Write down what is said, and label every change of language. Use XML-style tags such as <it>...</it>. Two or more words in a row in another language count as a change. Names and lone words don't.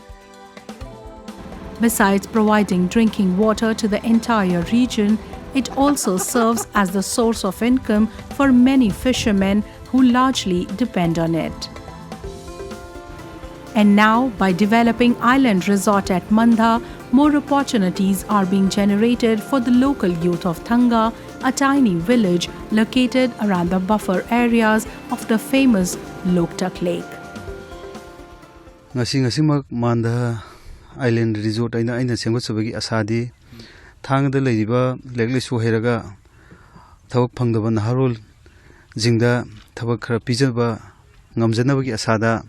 <en>Besides providing drinking water to the entire region, it also serves as the source of income for many fishermen who largely depend on it. And now, by developing island resort at Mandha, more opportunities are being generated for the local youth of Thanga, a tiny village located around the buffer areas of the famous Loktak Lake.</en> <mni>Ngasi Mandha Island Resort aina sengot sabagi asadi thangda leiba lekle su heraga thawak phangdaba naharol jingda thawak khara pijaba ngamjanabagi asada</mni>